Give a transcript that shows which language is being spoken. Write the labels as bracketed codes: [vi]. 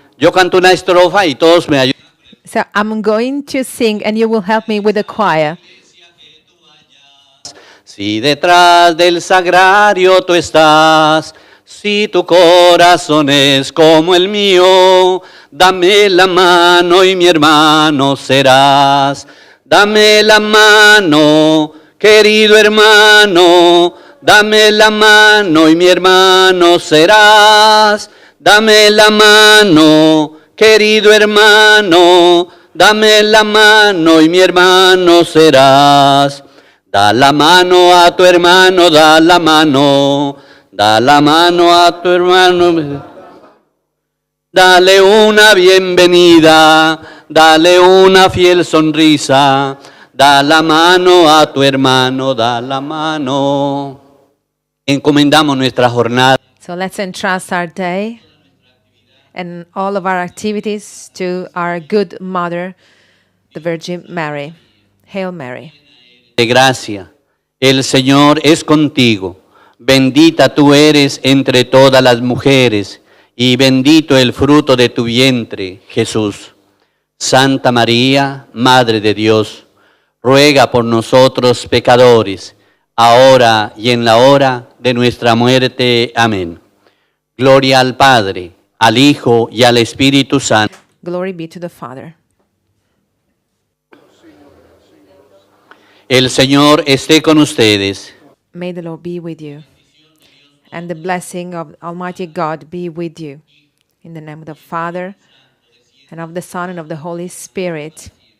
[es] Yo canto una estrofa y todos me ayudan. [en] So I'm going to sing and you will help me with the choir. [es] Si detrás del sagrario tú estás, si tu corazón es como el mío, dame la mano y mi hermano serás. Dame la mano, querido hermano, dame la mano y mi hermano serás. Dame la mano, querido hermano, dame la mano y mi hermano serás. Da la mano a tu hermano, da la mano. Da la mano a tu hermano, dale una bienvenida, dale una fiel sonrisa, da la mano a tu hermano, da la mano. Encomendamos nuestra jornada. [en] So let's entrust our day and all of our activities to our good mother, the Virgin Mary. Hail Mary. [es] De gracia, el Señor es contigo. Bendita tú eres entre todas las mujeres, y bendito el fruto de tu vientre, Jesús. Santa María, Madre de Dios, ruega por nosotros pecadores, ahora y en la hora de nuestra muerte. Amén. Gloria al Padre, al Hijo y al Espíritu Santo. [en] Glory be to the Father. [es] El Señor esté con ustedes. [en] May the Lord be with you. And the blessing of Almighty God be with you. In the name of the Father, and of the Son, and of the Holy Spirit.